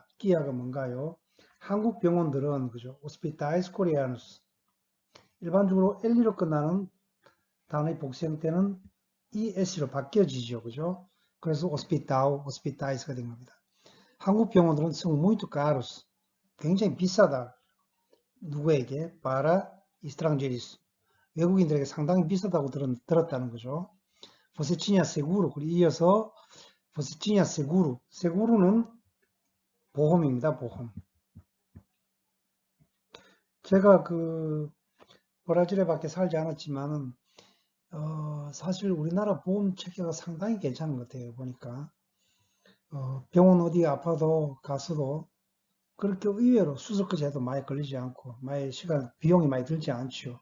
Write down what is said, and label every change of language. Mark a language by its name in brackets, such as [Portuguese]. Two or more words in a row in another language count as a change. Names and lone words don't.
[Korean] 끼야가 뭔가요? 한국 병원들은 그죠? [Portuguese] hospitais coreanos. [Korean] 일반적으로 엘리로 끝나는 단어의 복수 형태는 ES로 바뀌어지죠. 그죠? 그래서 호스피탈, 호스피타이스가 된 겁니다. 한국 병원들은 성 [Portuguese] muito caros. [Korean] 굉장히 비싸다. 누구에게? [Portuguese] para estrangeiros. [Korean] 외국인들에게 상당히 비싸다고 들었다는 거죠. [Portuguese] Você tinha seguro? [Korean] 그리고 이어서 [Portuguese] Você tinha seguro? [Korean] seguro는 보험입니다. 보험. 제가 그 브라질에 밖에 살지 않았지만은 사실 우리나라 보험 체계가 상당히 괜찮은 것 같아요. 보니까 병원 어디 아파도 가서도 그렇게 의외로 수술까지 해도 많이 걸리지 않고 많이 시간 비용이 많이 들지 않죠.